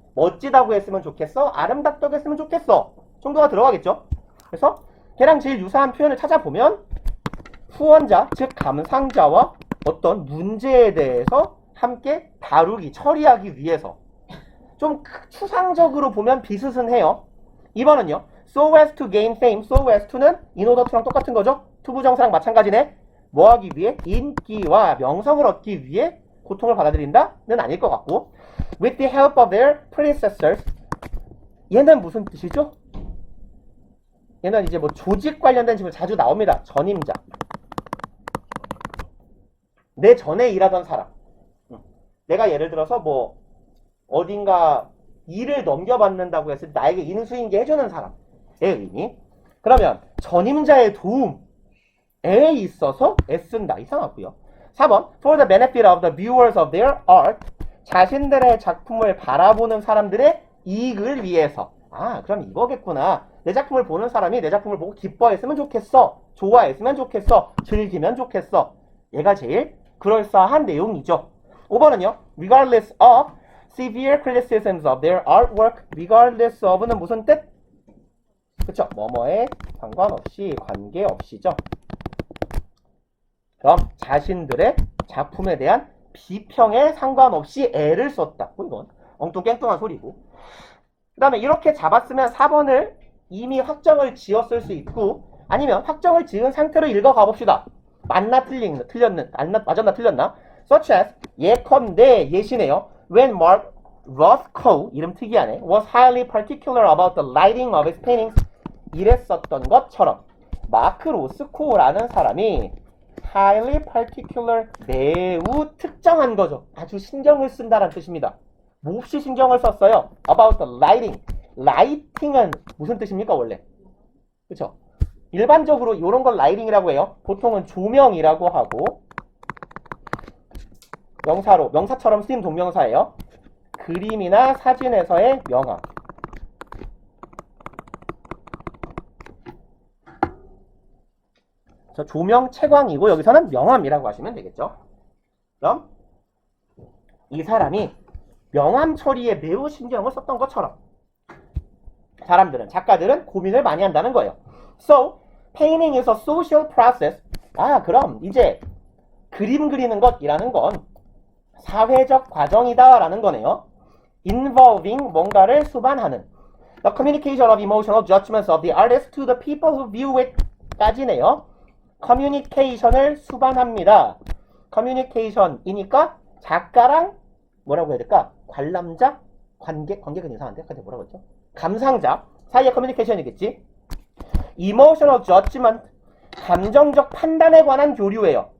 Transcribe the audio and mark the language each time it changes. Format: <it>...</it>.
<ko>멋지다고 했으면 좋겠어? 아름답다고 했으면 좋겠어? 정도가 들어가겠죠? 그래서 걔랑 제일 유사한 표현을 찾아보면 후원자, 즉 감상자와 어떤 문제에 대해서 함께 다루기, 처리하기 위해서 좀 추상적으로 보면 비슷은 해요. 2번은요.</ko> <en>So as to gain fame. So as to는 in order to랑</en> <ko>똑같은 거죠. 투부정사랑 마찬가지네. 뭐 하기 위해? 인기와 명성을 얻기 위해 고통을 받아들인다는 아닐 것 같고,</ko> <en>with the help of their predecessors.</en> <ko>얘는 무슨 뜻이죠? 얘는 이제 뭐 조직 관련된 질문 자주 나옵니다. 전임자. 내 전에 일하던 사람. 내가 예를 들어서 뭐 어딘가 일을 넘겨받는다고 했을 때 나에게 인수인계 해주는 사람의 의미. 그러면 전임자의 도움에 있어서 애쓴다. 이상하고요.</ko> <en>4번 For the benefit of the viewers of their art.</en> <ko>자신들의 작품을 바라보는 사람들의 이익을 위해서. 아, 그럼 이거겠구나. 내 작품을 보는 사람이 내 작품을 보고 기뻐했으면 좋겠어. 좋아했으면 좋겠어. 즐기면 좋겠어. 얘가 제일 그럴싸한 내용이죠. 5번은요.</ko> <en>Regardless of severe criticisms of their artwork.</en> <ko>Regardless of는 무슨 뜻? 그쵸? 뭐뭐에 상관없이, 관계없이죠. 그럼 자신들의 작품에 대한 비평에 상관없이 애를 썼다. 이건 엉뚱깽뚱한 소리고. 그 다음에 이렇게 잡았으면 4번을 이미 확정을 지었을 수 있고, 아니면 확정을 지은 상태로 읽어가 봅시다. 맞나 맞았나 틀렸나? Such as 예컨대 예시네요.</ko> <en>When Mark Rothko,</en> <ko>이름 특이하네,</ko> <en>was highly particular about the lighting of his paintings.</en> <ko>이랬었던 것처럼 마크 로스코라는 사람이</ko> <en>highly particular,</en> <ko>매우 특정한 거죠. 아주 신경을 쓴다는 뜻입니다. 몹시 신경을 썼어요.</ko> <en>About the lighting.</en> <ko>라이팅은 무슨 뜻입니까 원래? 그쵸? 일반적으로 이런 걸 라이팅이라고 해요. 보통은 조명이라고 하고, 명사로, 명사처럼 쓰인 동명사예요. 그림이나 사진에서의 명암. 조명, 채광이고 여기서는 명암이라고 하시면 되겠죠. 그럼 이 사람이 명암 처리에 매우 신경을 썼던 것처럼 사람들은, 작가들은 고민을 많이 한다는 거예요. So,</ko> <en>painting is a social process.</en> <ko>아, 그럼 이제 그림 그리는 것이라는 건 사회적 과정이다라는 거네요.</ko> <en>involving</en> <ko>뭔가를 수반하는</ko> <en>the communication of emotional judgments of the artist to the people who view it</en> <ko>까지네요. communication을 수반합니다. communication이니까 작가랑 뭐라고 해야 될까? 관람자? 관객은 이상한데? 근데 뭐라고 했죠? 감상자 사이의 커뮤니케이션이겠지? emotional judgment 감정적 판단에 관한 교류예요.</ko>